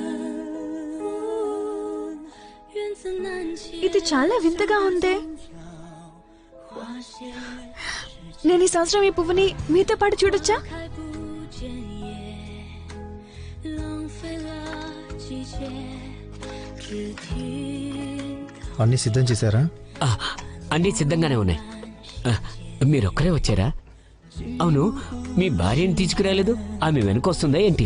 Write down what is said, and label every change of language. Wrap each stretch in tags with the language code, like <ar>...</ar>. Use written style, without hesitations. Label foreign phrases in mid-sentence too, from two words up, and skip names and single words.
<te>ఇది చాలా వింతగా ఉంది. నేను ఈ సంవత్సరం ఈ పువ్వుని మీతో పాటు చూడొచ్చా?</te> <zh>浪费了季节，只听</zh> <te>అన్నీ సిద్ధం చేశారా? అన్నీ సిద్ధంగానే ఉన్నాయి. మీరొక్కరే వచ్చారా? అవును, మీ భార్యని తీసుకురాలేదు. ఆమె వెనుకొస్తుందా ఏంటి?</te>